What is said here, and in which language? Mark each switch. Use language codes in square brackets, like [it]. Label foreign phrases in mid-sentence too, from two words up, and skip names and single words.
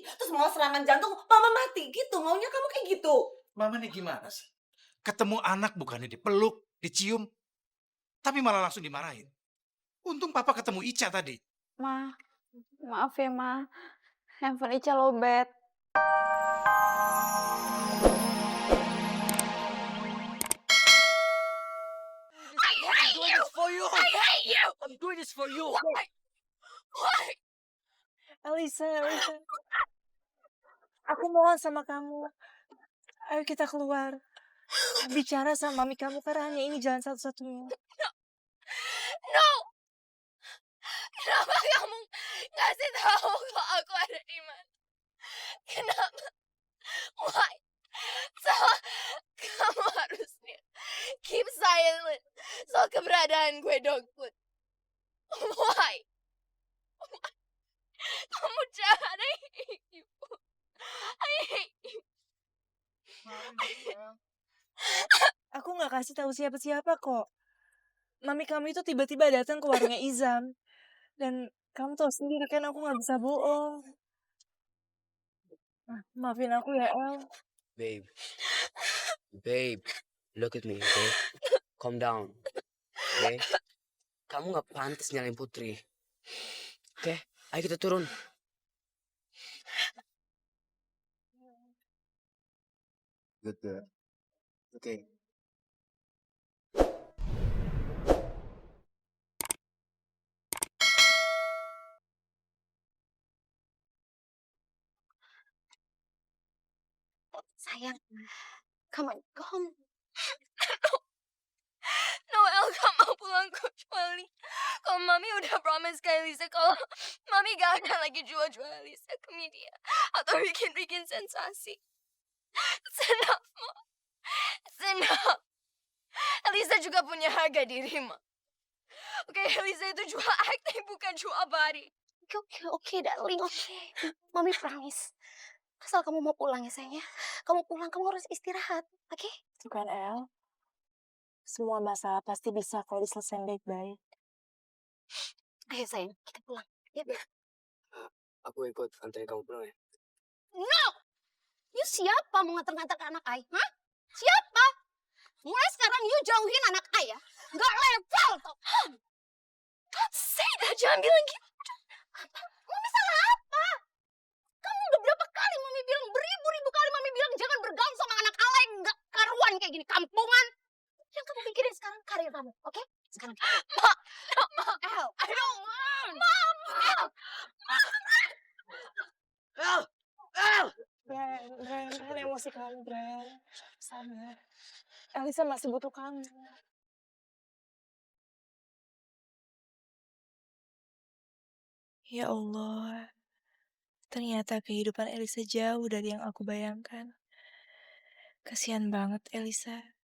[id] Terus mau serangan jantung, mama mati gitu. Maunya kamu kayak gitu. Mama nih gimana sih? Ketemu anak bukannya dipeluk, dicium, tapi malah langsung dimarahin. Untung papa ketemu Ica tadi. Ma, maaf ya Ma, handphone Ica lowbat. [en] I'm doing this for you. [id] Elisa, aku mohon sama kamu. Ayo kita keluar. Bicara sama mami kamu karena hanya ini jalan satu-satunya. No! Kenapa kamu ngasih tahu kalau aku ada di mana? Kenapa? Why? So, kamu harusnya [en] keep silent [id] soal keberadaan gue, Dogwood. Why? Kamu jahat. [en] I hate you. I hate you. [id] Aku gak kasih tahu siapa-siapa kok. Mami kamu itu tiba-tiba datang ke warungnya Izam. Dan kamu tahu sendiri kan aku gak bisa bohong. Maafin aku ya, El. [en] Babe, look at me, okay? Calm down, okay? [id] Kamu gak pantas nyalain Putri. Oke, ayo kita turun. [en] Good, okay. Sayang, come on, go home. [id] Noel gak mau pulang kecuali kalau Mami udah promise ke Elisa kalau Mami gak akan lagi jual-jual Elisa ke media atau bikin-bikin sensasi. [en] It's enough, Ma. It's enough. [id] Elisa juga punya harga diri, Ma. Oke, Elisa itu jual acting bukan jual body. Oke, darling, oke. Mami promise. Asal kamu mau pulang ya, sayang ya. Kamu pulang, kamu harus istirahat, oke? Bukan, El. Semua masalah pasti bisa kalau diselesaikan baik-baik. Ayo, sayang, kita pulang. Yuk. Aku ikut anterin kamu pulang ya. No! You siapa mau nganter-nganter ke anak ay? Hah? Siapa? Mulai sekarang you jauhin anak ay ya. Gak level tuh. [en] Don't say that. [id] Jangan bilang gitu. Apa? Mami salah apa? Kamu udah berapa kali Mami bilang, beribu-ribu kali Mami bilang jangan bergaul sama anak alay gak karuan kayak gini, kampungan. Yang kamu pikirin sekarang karir kamu, oke? Sekarang. [en] Ma, El, I don't want. Mama. [id] Bren, emosi kamu, Bren. Sabar. Elisa masih butuh kamu. Ya Allah, ternyata kehidupan Elisa jauh dari yang aku bayangkan. Kasihan banget Elisa.